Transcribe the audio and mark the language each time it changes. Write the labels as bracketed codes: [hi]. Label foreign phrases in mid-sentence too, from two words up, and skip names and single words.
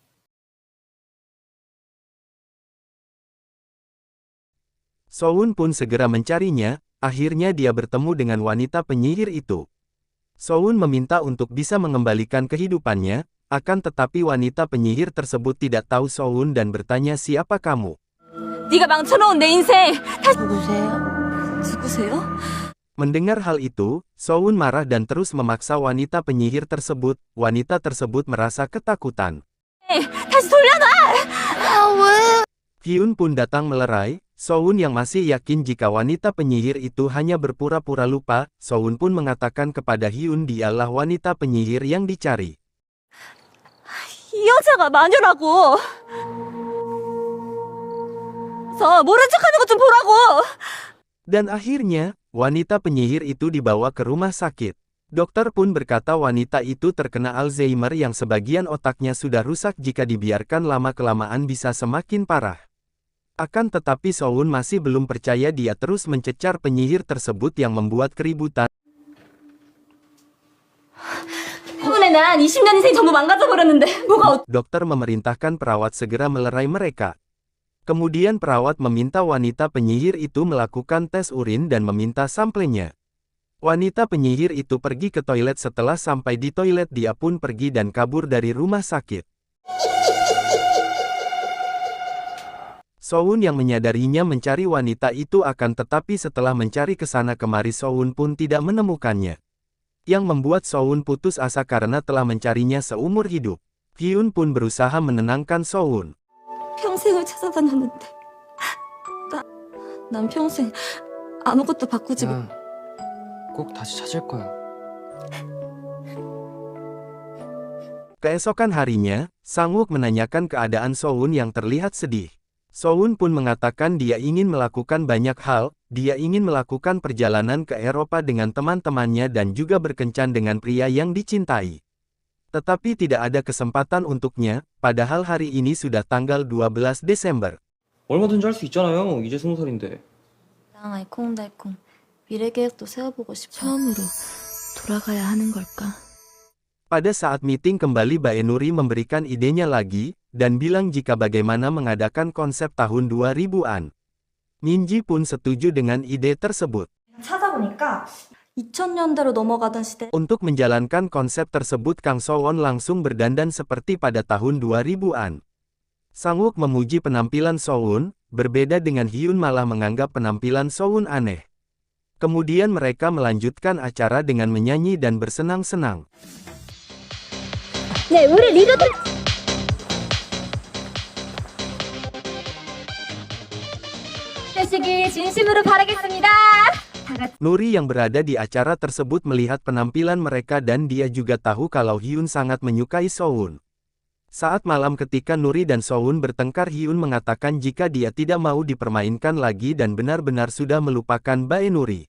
[id] Soun pun segera mencarinya, akhirnya dia bertemu dengan wanita penyihir itu. Soun meminta untuk bisa mengembalikan kehidupannya, akan tetapi wanita penyihir tersebut tidak tahu Soun dan bertanya siapa kamu. [ko] 네가 망쳐놓은 내 인생 다시 누구세요? [id] Mendengar hal itu, Soun marah dan terus memaksa wanita penyihir tersebut. Wanita tersebut merasa ketakutan. [ko] 다시 돌려놔! [id] Hyun pun datang melerai. Soun yang masih yakin jika wanita penyihir itu hanya berpura-pura lupa, Soun pun mengatakan kepada Hyun dialah wanita penyihir yang dicari. [ko] 이 여자가 마녀라고! 모른 척하는 것 좀 보라고! [id] Dan akhirnya, wanita penyihir itu dibawa ke rumah sakit. Dokter pun berkata wanita itu terkena Alzheimer yang sebagian otaknya sudah rusak jika dibiarkan lama-kelamaan bisa semakin parah. Akan tetapi Soun masih belum percaya dia terus mencecar penyihir tersebut yang membuat keributan. [ko] 때문에 난 20년 인생 전부 망가져버렸는데 뭐가 [id] Dokter memerintahkan perawat segera melerai mereka. Kemudian perawat meminta wanita penyihir itu melakukan tes urin dan meminta sampelnya. Wanita penyihir itu pergi ke toilet. Setelah sampai di toilet dia pun pergi dan kabur dari rumah sakit. Soun yang menyadarinya mencari wanita itu akan tetapi setelah mencari kesana kemari Soun pun tidak menemukannya. Yang membuat Soun putus asa karena telah mencarinya seumur hidup. Hyun pun berusaha menenangkan Soun. [ko] 평생을 찾아다녔는데 난 평생 아무것도 바꾸지 못... 꼭 다시 찾을 거야. [id] Keesokan harinya, Sang-wook menanyakan keadaan Soun yang terlihat sedih. Soun pun mengatakan dia ingin melakukan banyak hal, dia ingin melakukan perjalanan ke Eropa dengan teman-temannya dan juga berkencan dengan pria yang dicintai. Tetapi tidak ada kesempatan untuknya, padahal hari ini sudah tanggal 12 Desember. [ko] 얼마든지 할 수 있잖아요. 이제 20살인데. 난 알콩달콩 미래 계획도 세워보고 싶어. 처음으로 돌아가야 하는 걸까? [id] Pada saat meeting kembali Baenuri memberikan idenya lagi, dan bilang jika bagaimana mengadakan konsep tahun 2000-an. Minji pun setuju dengan ide tersebut. [ko] 찾아보니까 2000년대로 넘어가던 시대. [id] Untuk menjalankan konsep tersebut Kang So-won langsung berdandan seperti pada tahun 2000-an. Sang-wook memuji penampilan So-won, berbeda dengan Hyun malah menganggap penampilan So-won aneh. Kemudian mereka melanjutkan acara dengan menyanyi dan bersenang-senang. [ko] 네, 우리 리더들... 되시길 진심으로 바라겠습니다. [id] Nuri yang berada di acara tersebut melihat penampilan mereka dan dia juga tahu kalau Hyun sangat menyukai Soun. Saat malam ketika Nuri dan Soun bertengkar Hyun mengatakan jika dia tidak mau dipermainkan lagi dan benar-benar sudah melupakan Baenuri.